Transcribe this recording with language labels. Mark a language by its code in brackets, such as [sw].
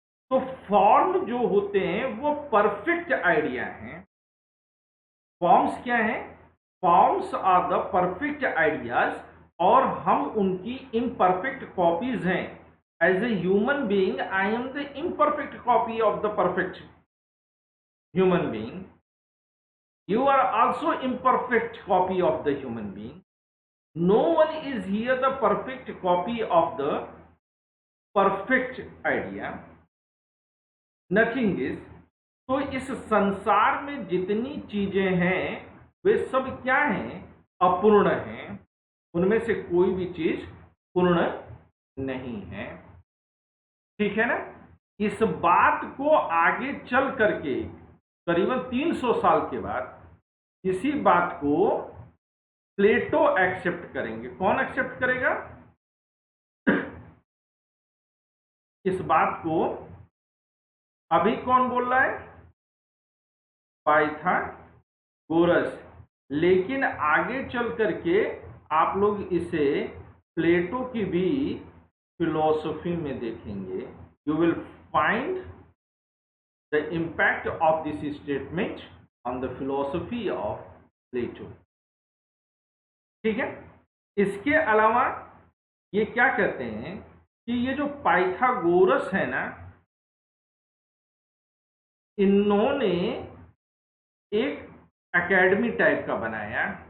[hi] तो फॉर्म जो होते हैं वो परफेक्ट आइडिया हैं। फॉर्म्स क्या हैं? [en] forms are the perfect ideas, [hi] और हम उनकी इम्परफेक्ट कॉपीज हैं। [en] As a human being I am the imperfect copy of the perfect human being. You are also imperfect copy of the human being. No one is here the perfect copy of the perfect idea. Nothing is. [hi] तो इस संसार में जितनी चीजें हैं वे सब क्या हैं? अपूर्ण हैं। उनमें से कोई भी चीज पूर्ण नहीं है। ठीक है ना? इस बात को आगे चल करके करीबन 300 साल के बाद इसी बात को प्लेटो एक्सेप्ट करेंगे। कौन एक्सेप्ट करेगा? इस बात को अभी कौन बोल रहा है? पाइथागोरस। लेकिन आगे चल करके आप लोग इसे प्लेटो की भी फिलॉसफी में देखेंगे। [en] You will find the impact of this statement on the philosophy of Plato. [hi] ठीक है, इसके अलावा ये क्या कहते हैं कि ये जो पाइथागोरस है ना, इन्होंने एक एकेडमी टाइप का बनाया।